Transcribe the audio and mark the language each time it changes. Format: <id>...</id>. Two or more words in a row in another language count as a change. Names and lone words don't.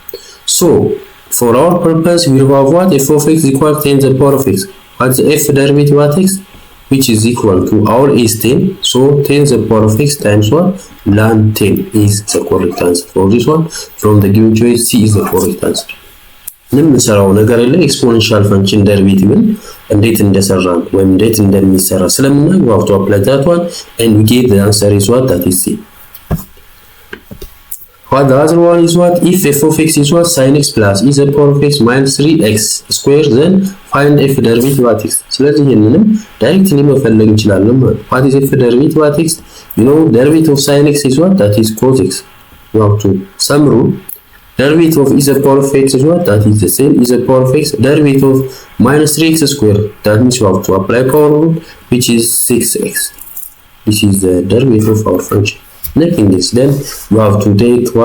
<en>So for our purpose, we have what? F of x equal 10 the power of x. What's the f derivative at x? Which is equal to our is 10. So 10 the power of x times what? Ln 10 is the correct answer for this one. From the given choice, C is the correct answer.</en> <am>የምንሰራው ነገር ላይ ኤክስፖኔንሻል ፈንክሽን ደሪቬቲቭን እንዴት እንደሰራን ወይም እንዴት እንደሚሰራ ስለምናውቅ</am> <en>we have to apply that one and we get the answer is what? That is C. What the other one is what? If f of x is what? Sin x plus e the power of x minus 3x square, then find f derivative at x.</en> <am>ስለዚህ ይሄንንም ዳይሬክትሊ መፈለግ እንችላለን ማለት</am> <en>what is f derivative at x? You know derivative of sin x is what? That is cos x. You have to sum rule. Derivative of e the power of x is what? That is the same, e the power of x. Derivative of minus 3x square, that means you have to apply power rule, which is 6x. This is the derivative of our function. Nothing is then you have to take what?</en>